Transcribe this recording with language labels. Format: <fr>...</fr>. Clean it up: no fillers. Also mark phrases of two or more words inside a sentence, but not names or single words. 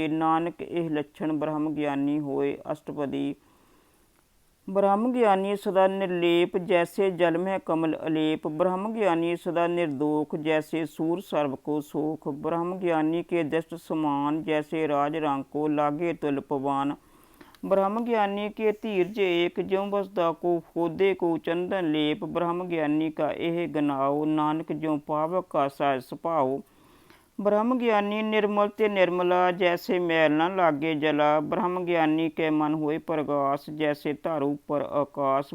<hi>नानक इह लछण ब्रह्म गिआनी होए। असटपदी। ब्रह्म गिआनी सदा निरलेप, जैसे जल महि कमल अलेप। ब्रह्म गिआनी सदा निरदोख, जैसे सूर सरब को सोख। ब्रह्म गिआनी के द्रिशट समान, जैसे राज रंग को लागे तुल पवान। ब्रह्म ज्ञानी के धीरज एक, ज्यों बसदा को खोदे को चंदन लेप। ब्रह्म ज्ञानी का यह गनाओ, नानक ज्यों पावक का सहज सुभाओ। ब्रह्म ज्ञानी निर्मल ते निर्मला, जैसे मैल न लागे जला। ब्रह्म ज्ञानी के मन होए प्रगास, जैसे धर ऊपर आकाश।</hi>